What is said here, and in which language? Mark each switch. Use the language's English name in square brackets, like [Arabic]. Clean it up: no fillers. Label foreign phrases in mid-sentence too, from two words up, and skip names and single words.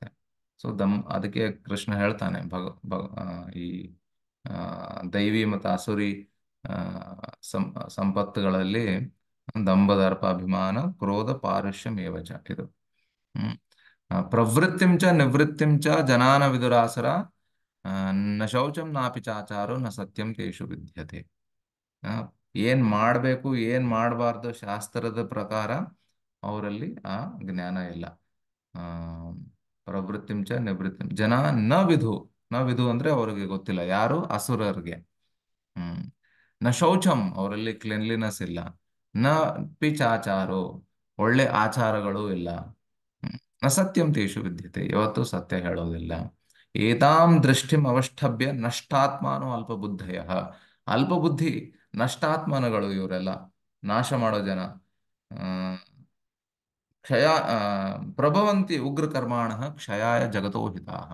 [Kannada] ಸೊ ಅದಕ್ಕೆ ಕೃಷ್ಣ ಹೇಳ್ತಾನೆ, ಈ ಆ, ದೈವಿ ಮತ್ತು ಅಸುರಿ ಆ, ಸಂಪತ್ತುಗಳಲ್ಲಿ [Sanskrit] ದಂಭದರ್ಪ ಅಭಿಮಾನ ಕ್ರೋಧ ಪಾರುಷ್ಯಮೇವಚ, ಇದು ಹ್ಮ್ ಪ್ರವೃತ್ತಿಂ ಚ ನಿವೃತ್ತಿಂ ಚ ಜನಾನ ವಿದುರಾಸರ, ಆ, ನ ಶೌಚಂ ನಾಪಿ ಚಾಚಾರೋ ನ ಸತ್ಯಂ ತೇಷು ವಿದ್ಯತೆ. [Kannada] ಆ, ಏನ್ ಮಾಡ್ಬೇಕು ಏನ್ ಮಾಡಬಾರ್ದು ಶಾಸ್ತ್ರದ ಪ್ರಕಾರ ಅವರಲ್ಲಿ ಆ ಜ್ಞಾನ ಇಲ್ಲ. [Sanskrit] ಆ ಪ್ರವೃತ್ತಿಂ ಚ ನಿವೃತ್ತಿಂ ಜನ ನ ವಿಧು. ನ ವಿಧು [Kannada] ಅಂದ್ರೆ ಅವ್ರಿಗೆ ಗೊತ್ತಿಲ್ಲ, ಯಾರು ಅಸುರರಿಗೆ. ಹ್ಮ್ [Sanskrit] ನ ಶೌಚಂ, [Kannada] ಅವರಲ್ಲಿ ಕ್ಲೆನ್ಲಿನೆಸ್ ಇಲ್ಲ. [Sanskrit] ನ ಪಿಚಾಚಾರೋ, [Kannada] ಒಳ್ಳೆ ಆಚಾರಗಳು ಇಲ್ಲ. [Sanskrit] ನ ಸತ್ಯಂ ತೇಷು ವಿದ್ಯತೆ, [Kannada] ಯಾವತ್ತೂ ಸತ್ಯ ಹೇಳೋದಿಲ್ಲ. [Sanskrit] ಏತಾಂ ದೃಷ್ಟಿಂ ಅವಷ್ಠಭ್ಯ ನಷ್ಟಾತ್ಮಾನೋ ಅಲ್ಪಬುದ್ಧಯ. [Kannada] ಅಲ್ಪಬುದ್ಧಿ ನಷ್ಟಾತ್ಮನಗಳು ಇವರೆಲ್ಲ, ನಾಶ ಮಾಡೋ ಜನ. [Sanskrit] ಆ, ಕ್ಷಯ ಆ, ಪ್ರಭವಂತಿ ಉಗ್ರ ಕರ್ಮಾಣ ಕ್ಷಯಾಯ ಜಗತೋ ಹಿತಾಃ.